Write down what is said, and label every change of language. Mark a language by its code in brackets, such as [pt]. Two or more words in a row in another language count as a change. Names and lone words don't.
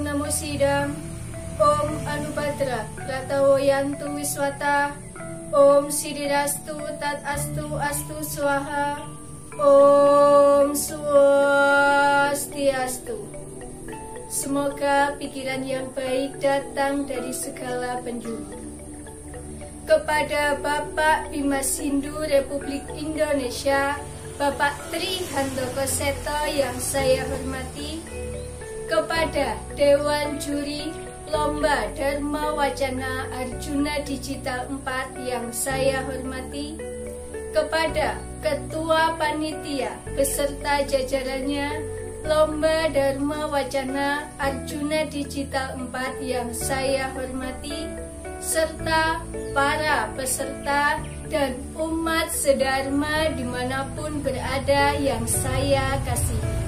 [sa] Sidam. ॐ आ नो भद्राः क्रतवो यन्तु विश्वतः. ॐ सिद्धिरस्तु तदस्तु अस्तु स्वाहा. ॐ स्वस्त्यस्तु. [id] Semoga pikiran yang baik datang dari segala penjuru. Kepada Bapak Bimashindu Republik Indonesia, Bapak Tri Handoko Seto yang saya hormati, kepada Dewan Juri Lomba Dharma Wacana Arjuna Digital 4 yang saya hormati, kepada Ketua Panitia beserta jajarannya Lomba Dharma Wacana Arjuna Digital 4 yang saya hormati, serta para peserta dan umat sedharma dimanapun berada yang saya kasihi.